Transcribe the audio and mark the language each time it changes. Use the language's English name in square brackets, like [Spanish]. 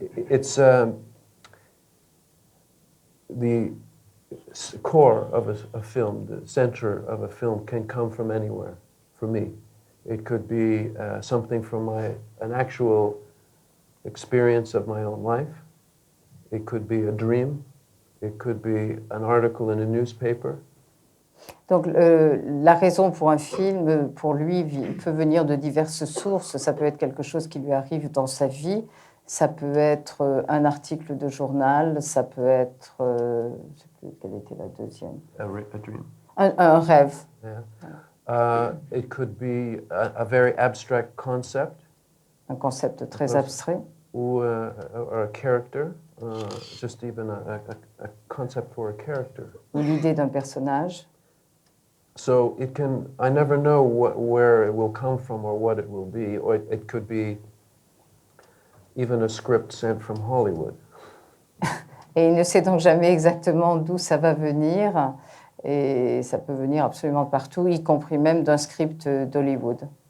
[English] It's the core of a film, the center of a film can come from anywhere, for me. It could be something from an actual experience of my own life. It could be a dream. It could be an article in a newspaper. [French] Donc la raison pour un film, pour lui, peut venir de diverses sources. Ça peut être quelque chose qui lui arrive dans sa vie. Ça peut être un article de journal. Ça peut être, je ne sais plus quelle était la deuxième. [English] A dream. [French] Un rêve. [English] Yeah. It could be a very abstract concept. [French] Un concept très abstrait. [English] Or a character. Just even a concept for a character. [French] Ou l'idée d'un personnage. [English] So it can, I never know where it will come from or what it will be, or it could be even a script sent from Hollywood. [French] Et il ne sait donc jamais exactement d'où ça va venir, et ça peut venir absolument partout, y compris même d'un script d'Hollywood.